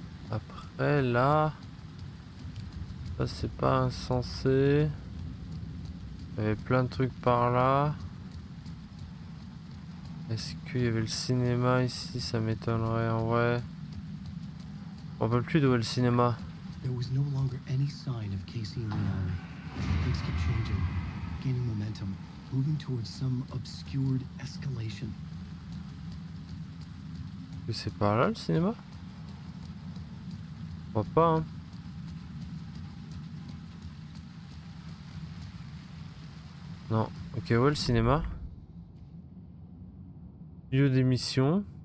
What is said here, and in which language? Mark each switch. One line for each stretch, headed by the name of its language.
French: Après là, ça c'est pas insensé. Il y avait plein de trucs par là. Est-ce qu'il y avait le cinéma ici? Ça m'étonnerait en vrai. On ne peut plus d'où est le cinéma.
English: There was no longer any sign of Casey in the alley. Things kept changing, gaining momentum, moving towards some obscured escalation.
French: C'est par là le cinéma? Je crois pas hein. Non. Ok, ouais, le cinéma. Lieu d'émission.